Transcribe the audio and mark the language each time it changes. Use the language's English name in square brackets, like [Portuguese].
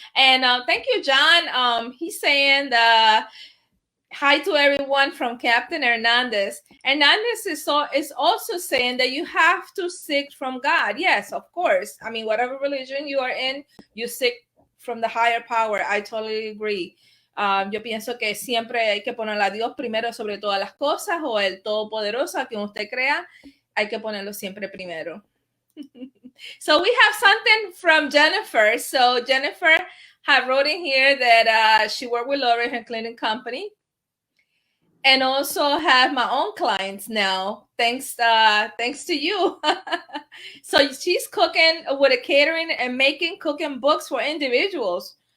[English] And thank you, John. He's saying hi to everyone from Captain Hernandez. Hernandez is also saying that you have to seek from God. Yes, of course. I mean, whatever religion you are in, you seek from the higher power. I totally agree. [Spanish] Yo pienso que siempre hay que poner a Dios primero sobre todas las cosas, o el Todopoderoso a quien usted crea, hay que ponerlo siempre primero. [English] So we have something from Jennifer. So Jennifer have wrote in here that she worked with Lori in her cleaning company, and also have my own clients now, thanks to you. So she's cooking with a catering and making cooking books for individuals.